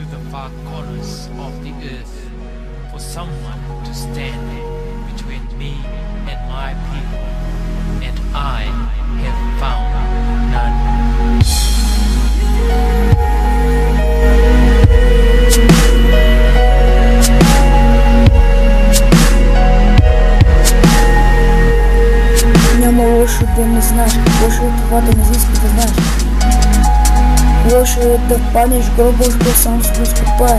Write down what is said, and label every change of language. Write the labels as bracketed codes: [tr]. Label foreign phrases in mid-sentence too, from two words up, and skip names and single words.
[en] far corners of the earth for someone to stand between me and my people, and I have found none. [bg] Няма лошо да не знаеш, лошо е това да не изиска да знаеш. Лошо е да паднеш в гроба, защото сам си го изкопаеш.